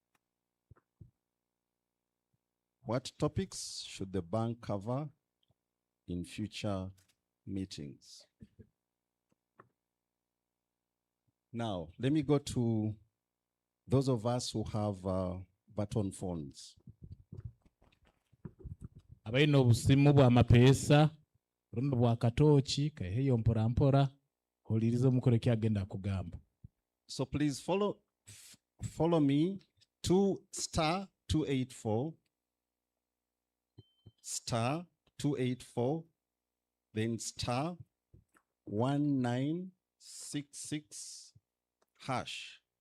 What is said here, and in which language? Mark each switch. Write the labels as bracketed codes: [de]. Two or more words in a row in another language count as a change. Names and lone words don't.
[en] What topics should the bank cover in future meetings? Now, let me go to those of us who have button phones. [nyn] Abaina obusimu bwa mapesa, rumba bwa katochi, kaheyo mpora mpora, holirizo mukore kyagenda kugamba. [en] So please follow me to *284, *284, then *1966 hash.